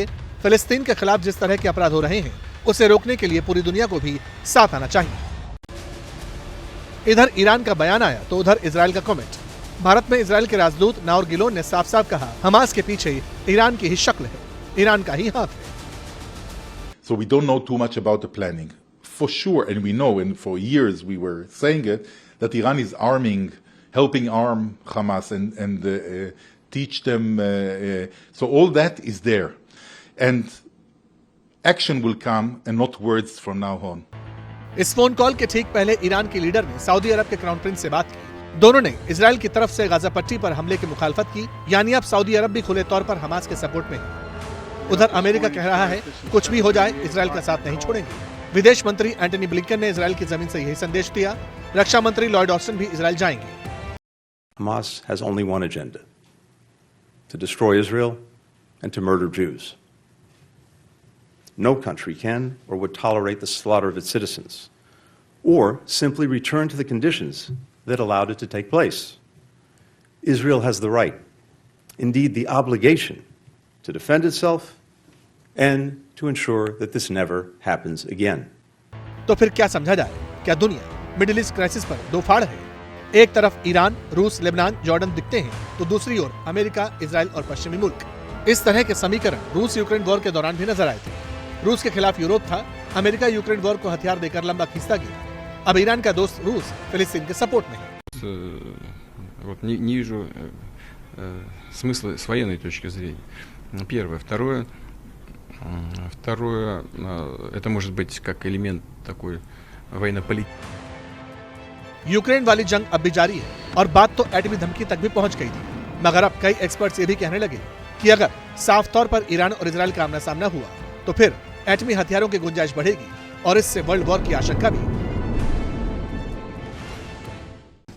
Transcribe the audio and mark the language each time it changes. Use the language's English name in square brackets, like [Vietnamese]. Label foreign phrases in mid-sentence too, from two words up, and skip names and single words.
[Hindi] फिलिस्तीन के खिलाफ जिस तरह के अपराध हो रहे हैं, उसे रोकने के लिए पूरी दुनिया को भी साथ आना चाहिए। इधर ईरान का बयान आया तो उधर इजराइल का कमेंट। भारत में इजराइल के राजदूत नाउर गिलोन ने साफ साफ कहा, हमास के पीछे ईरान की ही शक्ल है, ईरान का ही हाथ है। [English] So we don't know too much about the planning. For sure, and we know, and for years we were saying it, that Iran is helping arm Hamas and teach them. So all that is there. And action will come and not words from now on. [Hindi] इस [English] phone call [Hindi] के ठीक पहले ईरान के लीडर ने सऊदी अरब के [English] crown prince [Hindi] से बात की। दोनों ने इजराइल की तरफ से गाजा पट्टी पर हमले की मुखालफत की, यानी अब सऊदी अरब भी खुले तौर पर हमास के सपोर्ट में है। उधर अमेरिका कह रहा है, कुछ भी हो जाए इजराइल का साथ नहीं छोड़ेंगे। विदेश मंत्री एंटनी ब्लिंकन ने इजराइल की जमीन से यही संदेश दिया। रक्षा मंत्री लॉयड ऑस्टिन भी इजराइल जाएंगे। [English] Hamas has only one agenda: to destroy Israel and to murder Jews. No country can or would tolerate the slaughter of its citizens, or simply return to the conditions that allowed it to take place. Israel has the right, indeed the obligation, to defend itself and to ensure that this never happens again. [Hindi] तो फिर क्या समझा जाए? क्या दुनिया [English] Middle East crisis [Hindi] पर दो फाड़ है? एक तरफ ईरान, रूस, लेबनान, जॉर्डन दिखते हैं, तो दूसरी ओर अमेरिका, इजराइल और पश्चिमी मुल्क। इस तरह के समीकरण रूस यूक्रेन वॉर के दौरान भी नजर आए थे। रूस के खिलाफ यूरोप था, अमेरिका यूक्रेन वॉर को हथियार देकर लंबा खींचता गया। अब ईरान का दोस्त रूस फिलिस्तीन के सपोर्ट में है। [Russian] Вот не вижу смысла с военной точки зрения. Первое. Второе, это может быть как элемент такой военно-политический. [Hindi] यूक्रेन वाली जंग अब भी जारी है और बात तो एटमी धमकी तक भी पहुंच गई थी, मगर अब कई एक्सपर्ट्स ये भी कहने लगे कि अगर साफ तौर पर ईरान और इजराइल का आमना सामना हुआ तो फिर एटमी हथियारों की गुंजाइश बढ़ेगी और इससे [English] world war [Hindi] की आशंका भी।